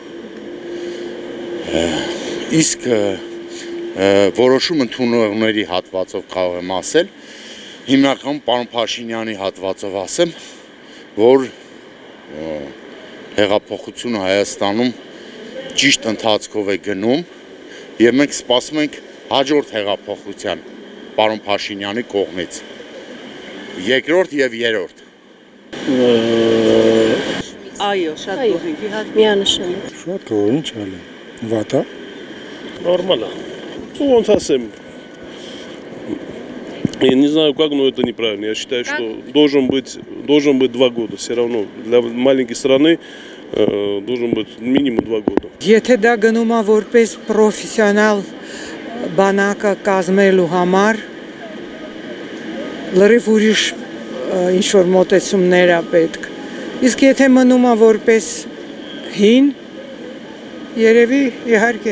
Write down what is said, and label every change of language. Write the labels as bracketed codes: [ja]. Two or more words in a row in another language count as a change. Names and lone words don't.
[hy] Իսկ որոշում ընդունողների հատվածով կարող եմ ասել, հիմնականում պարոն Փաշինյանի հատվածով ասեմ, որ հեղափոխությունը Հայաստանում ճիշտ ընթացքով է գնում եւ մենք սպասում ենք հաջորդ հեղափոխության պարոն Փաշինյանի կողմից։ Երկրորդ եւ երրորդ։ Այո, շատ գոհ ենք, իհարկե միանշանակ։ Շատ գոհ, ինչ ալի։ Վատա։ [ru] Нормально. Ну, он совсем. Я не знаю, как, но это неправильно. Я считаю, что должен быть 2 года. Все равно для маленькой страны должен быть минимум 2 года. [hy] Եթե դա գնում է որպես պրոֆեսիոնալ բանակը կազմելու համար, լրիվ ուրիշ ինչ-որ մոտեցումներ է պետք։ Իսկ եթե մնում է որպես հին, երևի իհարկե։